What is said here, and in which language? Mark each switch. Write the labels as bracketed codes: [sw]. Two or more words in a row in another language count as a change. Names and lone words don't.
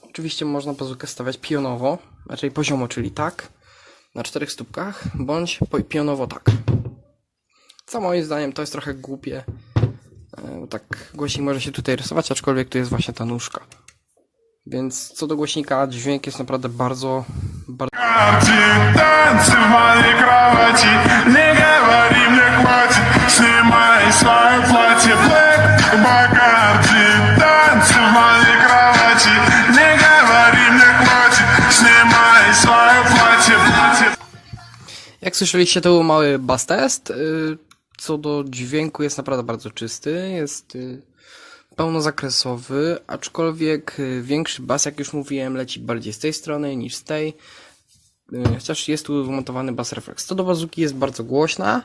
[pl] Oczywiście można bazookę stawiać pionowo, raczej poziomo, czyli tak, na 4 stópkach, bądź pionowo tak. Co moim zdaniem to jest trochę głupie, bo tak głośnik może się tutaj rysować, aczkolwiek tu jest właśnie ta nóżka. Więc co do głośnika, dźwięk jest naprawdę bardzo... [ru] Танцы в моей кровати, не говори мне хватит, снимай свое платье, Black Bacardi. Танцы в моей кровати, не говори мне хватит, снимай свое платье. [pl] Jak słyszeliście, to był mały [en] bass test. [pl] Co do dźwięku, jest naprawdę bardzo czysty, jest pełnozakresowy, aczkolwiek większy bas, jak już mówiłem, leci bardziej z tej strony niż z tej. Chociaż jest tu wmontowany [en] Bass Reflex. [pl] Co do bazooki, jest bardzo głośna.